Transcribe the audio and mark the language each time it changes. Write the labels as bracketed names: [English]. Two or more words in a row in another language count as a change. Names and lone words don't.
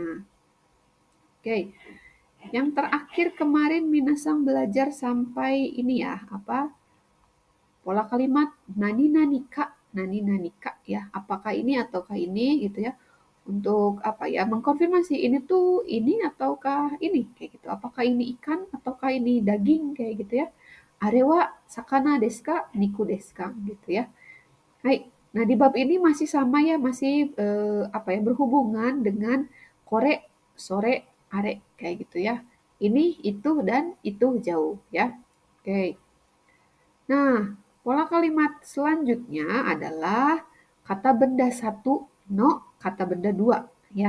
[Indonesian] Oke, yang terakhir kemarin minasang belajar sampai ini ya, apa? Pola kalimat [Japanese] 何 何か [Indonesian] ya. Apakah ini ataukah ini gitu ya. Untuk apa ya? Mengkonfirmasi ini tuh ini ataukah ini kayak gitu. Apakah ini ikan ataukah ini daging kayak gitu ya. [Japanese] あれは魚ですか、肉ですか [Indonesian] gitu ya. [Japanese] Hai. [Indonesian] Nah, di bab ini masih sama ya, masih apa ya, berhubungan dengan [Japanese] これ、それ、あれ [Indonesian] kayak gitu ya. Ini, itu, dan itu jauh ya. Oke. Nah, pola kalimat selanjutnya adalah kata benda satu, no, kata benda dua ya.